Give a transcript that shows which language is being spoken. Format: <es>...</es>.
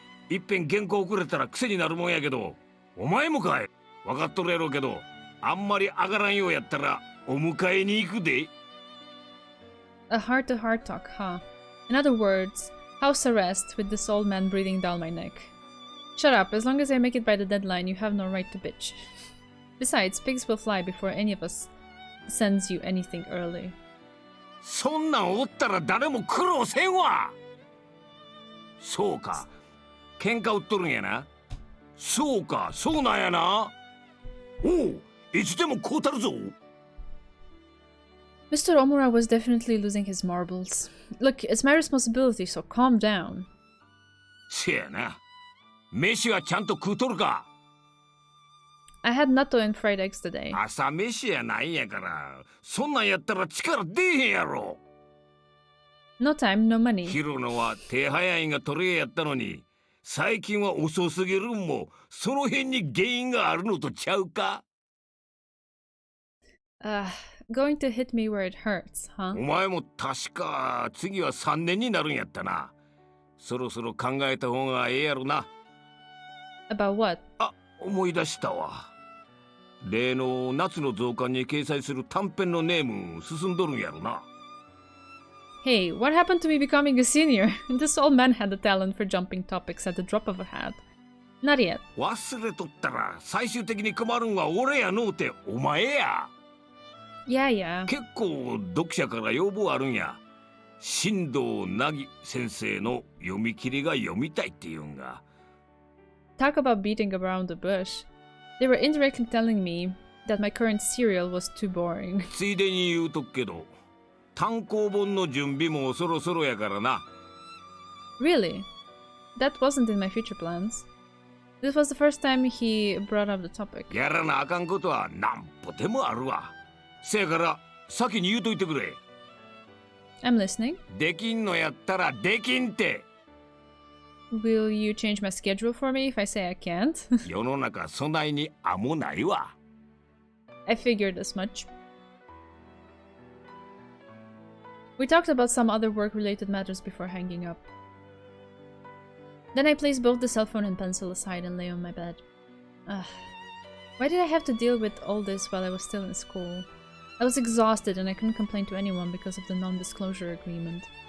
<ja>いっぺん原稿遅れたら癖になるもんやけど、お前もかい。分かっとるやろうけど、あんまり上がらんようやったらお迎えに行くで。</ja> <en>A heart-to-heart talk, huh? In other words, house arrest with this old man breathing down my neck. Shut up, as long as I make it by the deadline, you have no right to bitch. Besides, pigs will fly before any of us sends you anything early.</en> <ja>そんなんおったら誰も苦労せんわ。そうか、喧嘩売っとるんやな。そうか、そうなんやな。おう、いつでもこうたるぞ。</ja> <en>Mr. Omura was definitely losing his marbles. Look, it's my responsibility, so calm down.</en> <ja>せやな。飯はちゃんと食うとるか。</ja> <en>I had natto and fried eggs today.</en> <ja>朝飯やないんやから、そんなんやったら力出えへんやろ。</ja> <en>No time, no money.</en> <ja>ヒロノは手早いが取れやったのに、最近は遅すぎるんも、その辺に原因があるのとちゃうか。</ja> <en>Going to hit me where it hurts, huh?</en> <ja>お前も確か次は3年になるんやったな。そろそろ考えた方がええやろな。</ja> <en>About what?</en> <ja>あ、思い出したわ。例の夏の増刊に掲載する短編のネーム進んどるんやろな。</ja> <en>Hey, what happened to me becoming a senior? This old man had a talent for jumping topics at the drop of a hat. Not yet.</en> <ja>忘れとったら最終的に困るんは俺やのうてお前や。</ja> <en>Yeah, yeah.</en> <ja>結構読者から要望あるんや。新藤凪先生の読み切りが読みたいって言うんが。</ja> <en>Talk about beating around the bush. They were indirectly telling me that my current serial was too boring.</en> <ja>ついでに言うとくけど、単行本の準備もそろそろやからな。</ja> <en>Really? That wasn't in my future plans. This was the first time he brought up the topic.</en> <ja>やらなあかんことはなんぼでもあるわ。せやから先に言うといてくれ。</ja> <en>I'm listening.</en> <ja>できんのやったらできんって。</ja> <en>Will you change my schedule for me if I say I can't?</en> <ja>世の中そないにあもないわ。</ja> <en>I figured as much. We talked about some other work-related matters before hanging up. Then I placed both the cell phone and pencil aside and lay on my bed. Why did I have to deal with all this while I was still in school? I was exhausted and I couldn't complain to anyone because of the non-disclosure agreement.</en>